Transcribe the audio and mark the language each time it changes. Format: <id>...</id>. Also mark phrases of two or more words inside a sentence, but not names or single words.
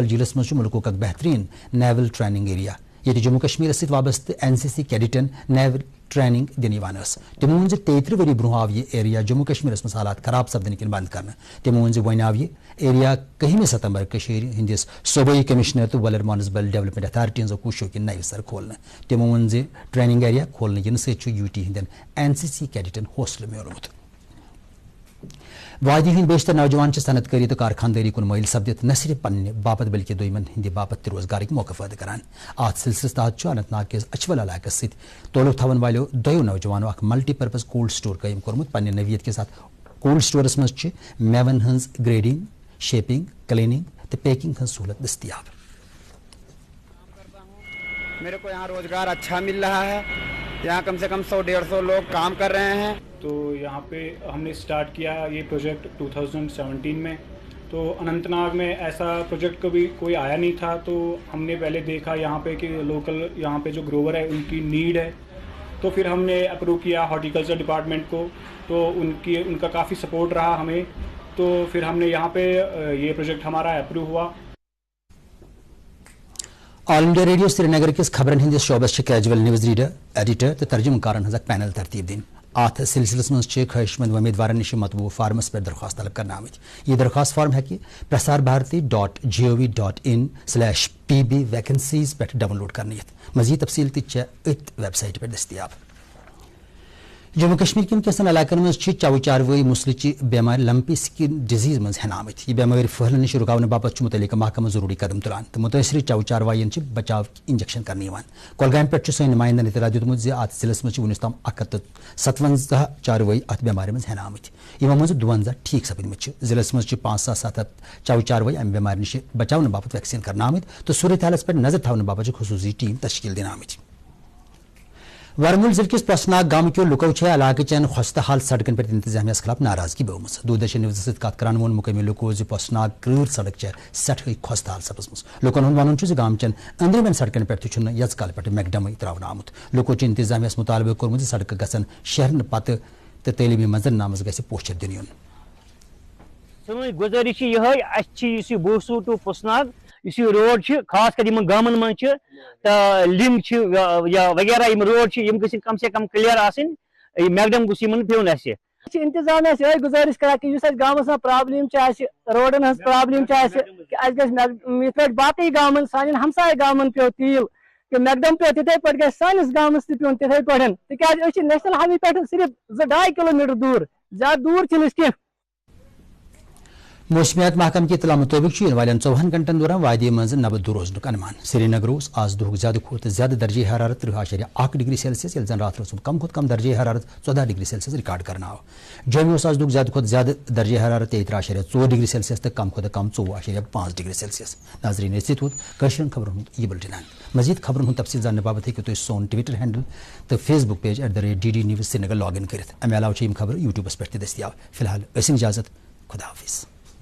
<ks>جیلس مز ملک اک بہترین</ks> <en>naval training area</en> <ks>یہ جموں کشمیر ست وابستہ این سی سی کیڈٹن نیول ٹریننگ دن تمو ون 33 وری برو آو یہ ایریا جموں کشمیر مز حالات خراب سپدن کن بند کرنا تمو ون ون آو یہ ایریا 1 ستمبر ہندس صوبائی کمشنر تو ولر مانسبل ڈیولپمنٹ اتھارٹی ہزو کوششوں کن نو سر کھولنا تمو ون</ks> <en>training area</en> <ks>کھولنے ین سی یو ٹی ہند این سی سی کیڈٹن حوصلہ میولمت وادی ہند بیشتر نوجوان صنعت کاری تو کارخانداری کن مائل سپدت نہ صرف پنہ باپت بلکہ دویمن ہند باپت روزگار موقع پید کران ات سلسلس تحت اننت ناگ کس اچھول علاقہ ست تعلق تھون والو دو نوجوانوں اخ</ks> <en>multi purpose cold store</en> <ks>قائم کورمت پنہ نویت کے ساتھ</ks> <en>cold stores</en> <ks>مز میون ہز</ks> <en>grading shaping cleaning</en> <ks>تو پیکنگ ہز سہولت دستیاب</ks> <ur>میرے کو یہاں روزگار اچھا مل رہا ہے یہاں کم سے کم 100-150 لوگ کام کر رہے ہیں تو یہاں پہ ہم نے سٹارٹ کیا یہ پروجیکٹ 2017 میں تو اننت ناگ میں ایسا پروجیکٹ کبھی کوئی آیا نہیں تھا تو ہم نے پہلے دیکھا یہاں پہ کہ لوکل یہاں پہ جو گروور ہے ان کی نیڈ ہے تو پھر ہم نے اپروو کیا</ur> <en>horticulture department</en> <ur>کو تو ان کا کافی سپورٹ رہا ہمیں تو پھر ہم نے یہاں پہ یہ پروجیکٹ ہمارا اپروو ہوا</ur> <ks>آل انڈیا ریڈیو سری نگر کس خبرن ہندس شعبس</ks> <en>casual news reader editor</en> <ks>تو ترجمہ کارن ہز پینل ترتیب دن ات سلسلس مز خواہش مند امیدوار نش مطبوع فارمس پہ درخواست طلب کرنا آمت یہ درخواست فارم پرسار بھارتی .gov.in/pb ویکنسیز پہ ڈاؤن لوڈ کرنے مزید تفصیل ات ویب سائٹ پہ دستیاب جموں کشمیر کن کیسن علاقن مز چو چاروی مسلچہ بیمار</ks> <en>lumpy skin disease</en> <ks>مز ہین آمت یہ بیماری پھہلنے نش رکاؤن باپت متعلقہ محکمہ ضروری قدم تلان تو متاثر چو چاروائین بچاؤ انجیکشن کرنے کولگام پہ سن نمائندن اطلاع دیتمت ات ضلع مز ونس تام 157 چاروئی ات بیمار مز ہین آمت یمو مز 52 ٹھیک سپدمت ضلع مز 5700 چو چاروئی ام بیمار نش بچاؤ باپت ویکسین کرنا آمت تو صورت حالس پہ نظر تھون باپت خصوصی ٹیم تشکیل دن آمت ورمول ضلع کس پسناگ گام کیو لکو علاقہ چین خستہ حال سڑکن پہ انتظامیہ خلاف ناراضگی بوم دوردرشن نیوز ست کت کران وون مقامی لکو پسناگ کرور سڑک سٹھے خستہ حال سپزم لکن ہند ون گام چین اندرمین سڑکن پہ یز کال پہ میکڈم تراؤن آمت لکو انتظامیہ مطالبہ کورمت سڑک گھن شہرن پتہ تو تعلیمی منظرنامہ گھِ پوچھر دن یون سن گزارش یہ بوسو ٹو پسناگ اس روڈ خاص کر گامن من لنک یا وغیرہ روڈ گھن کم سے کم کلیئر آسن میکڈم گوس پیون اس انتظامیہ یہ گزارش کران کہ اس گامس پرابلم روڈن ہز پرابلم گھر باقی گامن سان ہمسائے گامن پیو تیل کہ میکڈم پیو تتھے پہ گھر سانس گامس تہ پیون تتھے پہ تاز</ks> <en>national highway</en> <ks>پہ صرف 2.5 کلومیٹر دور زیادہ دور چھ کی موسمیات محکمہ کی اطلاع مطابق ان والن 24 گھنٹن دوران وادی مز نبد روزن انمان سری نگر آز دہ زیادہ کھت زیادہ درجہ حرارت 30.1</ks> <en>degree Celsius</en> <ks>یل زن رات کم کھت کم درجہ حرارت 14</ks> <en>degree Celsius</en> <ks>ریکارڈ کرنا آو جومی آز دہ زیادہ کھت زیادہ درجہ حرارت 23.4</ks> <en>degree Celsius</en> <ks>تو کم کھت کم 24.5</ks> <en>degree Celsius</en> <ks>ناظرین اس کشن خبرن یہ بلٹن مزید خبرن تفصیل زاننے باپت ہیکو تھی سون</ks> <en>Twitter handle</en> <ks>تو</ks> <en>Facebook page</en> <ks>@DD News سری نگر لاگ ان کرت امہ علاوہ خبر یوٹیوبس پہ دستیاب فی الحال اجازت خدا حافظ.</ks>